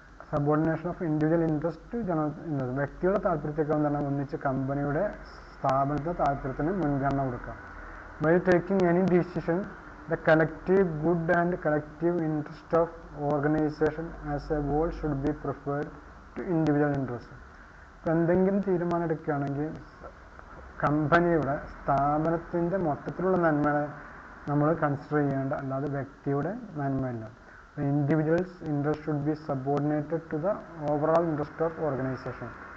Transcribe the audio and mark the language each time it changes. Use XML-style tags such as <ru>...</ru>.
<en>subordination of individual interest to general interest,</en> <ml>വ്യക്തിയുടെ താല്പര്യത്തേക്കാൾ എന്താണ് ഒന്നിച്ച് കമ്പനിയുടെ സ്ഥാപനത്തിന്റെ താല്പര്യത്തിന് മുൻഗണന കൊടുക്കുക.</ml> <en>While taking any decision, the collective good and collective interest of organization as a whole should be preferred to individual interest.</en> <ml>ഇപ്പം എന്തെങ്കിലും തീരുമാനം എടുക്കുകയാണെങ്കിൽ കമ്പനിയുടെ സ്ഥാപനത്തിൻ്റെ മൊത്തത്തിലുള്ള നന്മ നമ്മൾ കൺസിഡർ ചെയ്യേണ്ട, അല്ലാതെ വ്യക്തിയുടെ നന്മയല്ല.</ml> <en>Individuals interest should be subordinated to the overall interest of organisation.</en>